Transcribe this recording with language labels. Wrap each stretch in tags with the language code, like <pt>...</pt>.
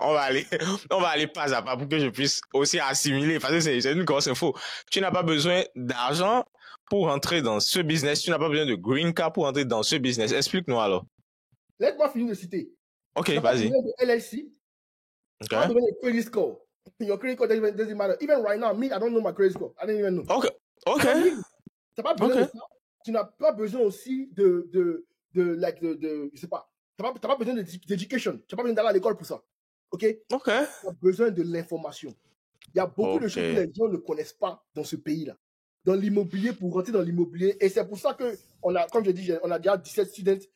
<fr>On va aller pas à pas pour que je puisse aussi assimiler parce que c'est une grosse info. Tu n'as pas besoin d'argent pour entrer dans ce business. Tu n'as pas besoin de green card pour entrer dans ce business. Explique-nous alors. Laisse-moi finir de citer. OK, vas-y. Tu n'as pas besoin de LLC. Tu n'as pas besoin de credit score.</fr> <en>Your credit score doesn't matter. Even right now, me, I don't know my credit score. I don't even know.</en> <fr>OK. Tu n'as pas besoin de ça. Tu n'as pas besoin aussi je sais pas. T'as pas besoin d'éducation. Tu n'as pas besoin d'aller à l'école pour ça. OK? Tu as besoin de l'information. Il y a beaucoup de choses que les gens ne connaissent pas dans ce pays-là. Dans l'immobilier, pour rentrer dans l'immobilier. Et c'est pour ça que comme je dis, on a déjà 17 students.</fr>